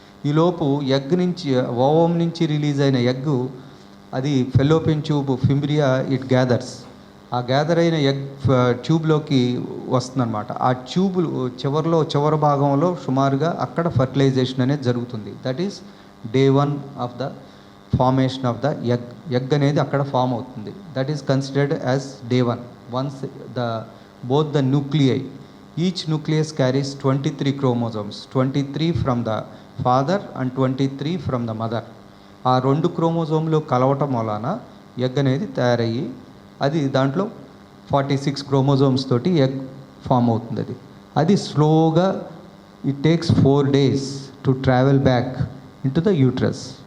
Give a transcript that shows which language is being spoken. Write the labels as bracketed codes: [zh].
[te] ఈలోపు ఎగ్ నుంచి, ఓవం నుంచి రిలీజ్ అయిన ఎగ్ అది fallopian tube fimbria [en] It gathers. [te] ఆ గ్యాదర్ అయిన ఎగ్ ట్యూబ్లోకి వస్తుందన్నమాట. ఆ ట్యూబ్ చివరి భాగంలో సుమారుగా అక్కడ ఫర్టిలైజేషన్ అనేది జరుగుతుంది. [en] that is day 1 of the formation of the egg [te] అనేది అక్కడ ఫామ్ అవుతుంది. [en] That is considered as day 1. Once both the nuclei, each nucleus carries 23 chromosomes, 23 from the father and 23 from the mother. [te] ఆ 2 క్రోమోజోమ్లు కలవటం వలన egg అనేది తయారయ్యి అది దాంట్లో 46 క్రోమోజోమ్స్ తోటి ఎగ్ ఫామ్ అవుతుంది. అది స్లోగా [en] It takes 4 days to travel back in to the uterus.